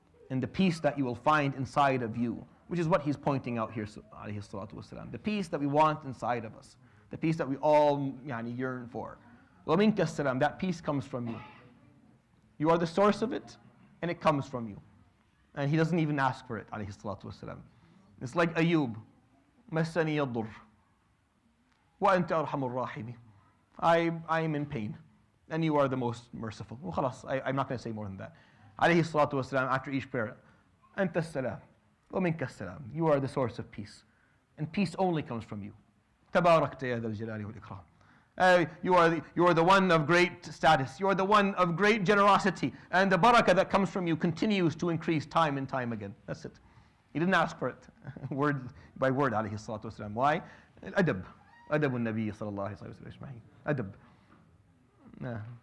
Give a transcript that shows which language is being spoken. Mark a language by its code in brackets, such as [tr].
[en] And the peace that you will find inside of you, which is what he's pointing out here, alayhi salatu wasalam. The peace that we want inside of us, the peace that we all yearn for. [ar] وَمِنْكَ السَّلَامُ, [en] that peace comes from you. You are the source of it, and it comes from you. And he doesn't even ask for it, alayhi salatu wasalam. It's like Ayub, [ar] مَسَّنِيَ الضُّرُّ وَأَنْتَ أَرْحَمُ الرَّاحِمِينَ. [en] I am in pain, and you are the most merciful. Well, khalas, I'm not going to say more than that. Alayhi salatu wasalam, after each prayer, [ar] Anta salam, ومنك السلام. [en] You are the source of peace. And peace only comes from you. [ar] تباركت يا ذا الجلال والإكرام. [en] You are the one of great status. You are the one of great generosity. And the barakah that comes from you continues to increase time and time again. That's it. He didn't ask for it. Word by word, alayhi salatu wasalam. Why? Adab. Adab al-Nabi sallallahu alayhi wa sallam. Adab.